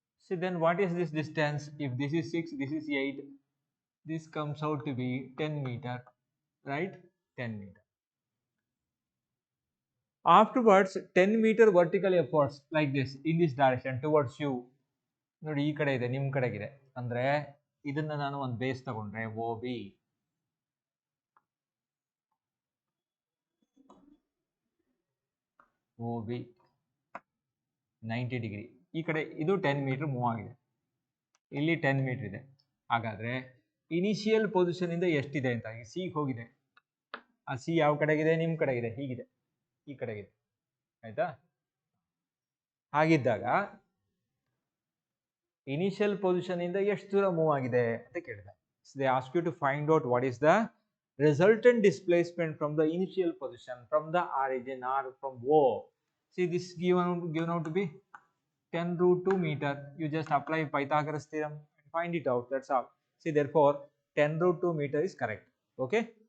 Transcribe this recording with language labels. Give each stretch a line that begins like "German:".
English: So then what is this distance? If this is 6, this is 8, this comes out to be 10 meter, right? 10 meter. Afterwards, 10 meter vertically upwards like this, in this direction towards you.
Kannada: ನೋಡಿ ಈ ಕಡೆ ಇದೆ, ನಿಮ್ಮ ಕಡೆಗಿದೆ ಅಂದ್ರೆ ಇದನ್ನ ನಾನು ಒಂದು base ತಗೊಂಡ್ರೆ OB, OB 90 ಡಿಗ್ರಿ, ಈ ಕಡೆ ಇದು 10 ಮೀಟರ್ ಮೂವ್ ಆಗಿದೆ, ಇಲ್ಲಿ 10 ಮೀಟರ್ ಇದೆ. ಹಾಗಾದ್ರೆ ಇನಿಷಿಯಲ್ ಪೊಸಿಷನ್ ಇಂದ ಎಷ್ಟಿದೆ ಅಂತ ಸಿ ಹೋಗಿದೆ, ಆ ಸಿ ಯಾವ ಕಡೆಗಿದೆ? ನಿಮ್ಮ ಕಡೆಗಿದೆ, ಹೀಗಿದೆ, ಈ ಕಡೆಗಿದೆ, ಆಯ್ತಾ? ಹಾಗಿದ್ದಾಗ ಇನಿಷಿಯಲ್ ಪೊಸಿಷನ್ ಇಂದ ಎಷ್ಟು ದೂರ ಮೂವ್ ಆಗಿದೆ ಅಂತ ಕೇಳಿದೆ.
English: They ask you to find out what is the resultant displacement from the initial position, from the origin or from O. See, this given out to be 10 root 2 meter. You just apply Pythagoras theorem and find it out. That's all. See, therefore 10 root 2 meter is correct. Okay.